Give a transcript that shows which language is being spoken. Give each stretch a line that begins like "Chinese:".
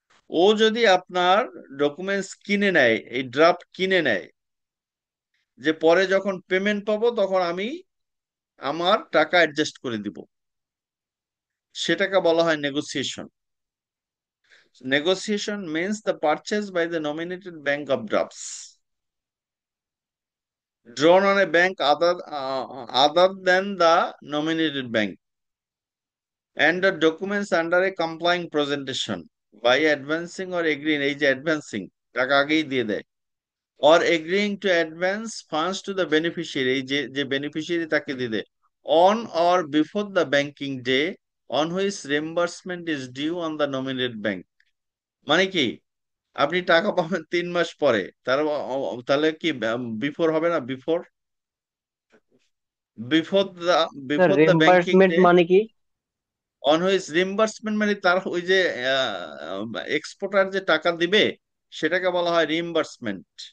Bangla: ও যদি আপনার ডকুমেন্টস কিনে নেয়, এই ড্রাফট কিনে নেয়, যে পরে যখন পেমেন্ট পাবো তখন আমি আমার টাকা অ্যাডজাস্ট করে দিব, সেটাকে বলা হয় negotiation.
English: Negotiation means the purchase by the nominated bank of drafts drawn on a bank other than the nominated bank and the documents under a complying presentation by advancing or agreeing
Bangla: এই যে
English: advancing
Bangla: টাকা আগেই দিয়ে দেয়
English: or agreeing to advance funds to the beneficiary
Bangla: এই যে
English: beneficiary
Bangla: তাকে দিয়ে দেয়
English: on or before the banking day on which reimbursement is due on the nominated bank।
Bangla: মানে কি, আপনি টাকা পাবেন 3 মাস পরে, তাহলে কি বিফোর হবে না?
English: before before the
Bangla: স্যার
English: before the banking reimbursement day
Bangla: মানে কি?
English: on which reimbursement,
Bangla: মানে তার ওই যে এক্সপোর্টার যে টাকা দিবে সেটাকে বলা হয় রিইম্বার্সমেন্ট।